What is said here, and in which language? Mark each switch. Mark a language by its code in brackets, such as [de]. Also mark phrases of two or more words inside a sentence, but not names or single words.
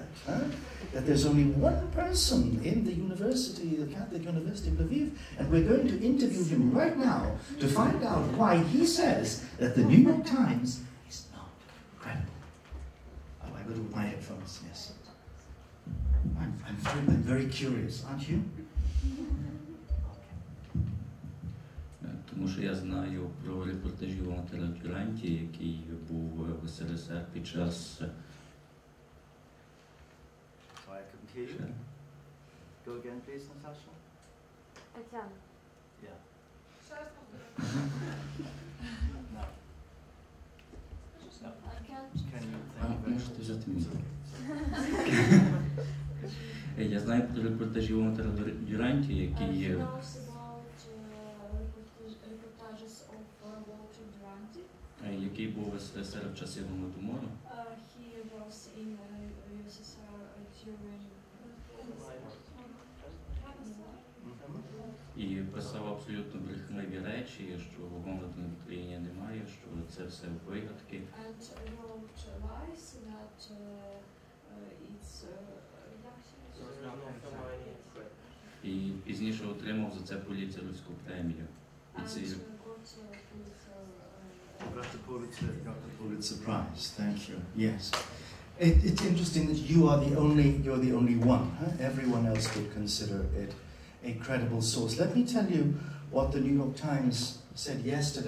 [en] That there's only one person in the university, the Catholic University of Lviv, and we're going to interview him right now to find out why he says that the New York Times is not credible. Oh, I go to my headphones, yes. I'm very curious, aren't you? [uk] Тому що я знаю про репортажі Волонтера Дюранті, який був в СРСР під час... [en] Sorry, I couldn't hear you. Go again, please, Natasha. [uk] Тетяна. [en] Yeah. No. No. I can't. Can you thank you? [uk] Можете взяти мені. Я знаю про репортажі Волонтера Дюранті, який є... який був в СРСР в часи Голодомору. І писав абсолютно брехливі речі, що голоду в Україні немає, що це все вигадки. І пізніше отримав за це Пулітцерівську премію. [en] Got the Pulitzer Prize. Thank you. Yes, it's interesting that you're the only one. Everyone else would consider it a credible source. Let me tell you what the New York Times said yesterday.